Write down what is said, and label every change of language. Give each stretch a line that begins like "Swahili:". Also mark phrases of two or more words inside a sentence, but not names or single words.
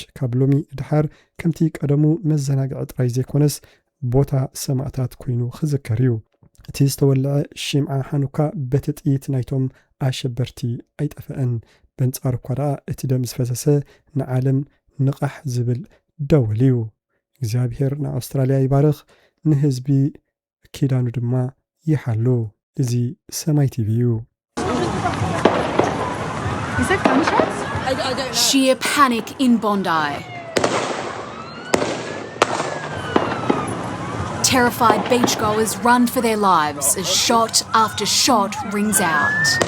Tigrinya: ካብ ሎሚ ድሓር ከምቲ ቀደሙ መዘናግዒ ጥራይ ዘይኮነስ ቦታ ሰማዕታት ኮይኑ ክዝከር እዩ። እቲ ዝተወልዐ ሽምዓ ሓኑካ በቲ ጥይት ናይቶም ኣሸበርቲ ኣይጠፍአን። በንጻር እኳ ደኣ እቲ ደም ዝፈሰሰ ንዓለም ንቓሕ ዝብል ደወል እዩ። እግዚኣብሔር ንኣውስትራልያ ይባርኽ፣ ንህዝቢ ኪዳኑ ድማ ይሓሉ። እዚ ሰማይ ቲቪ እዩ።
English: Sheer panic in Bondi. Terrified beachgoers run for their lives as shot after shot rings out.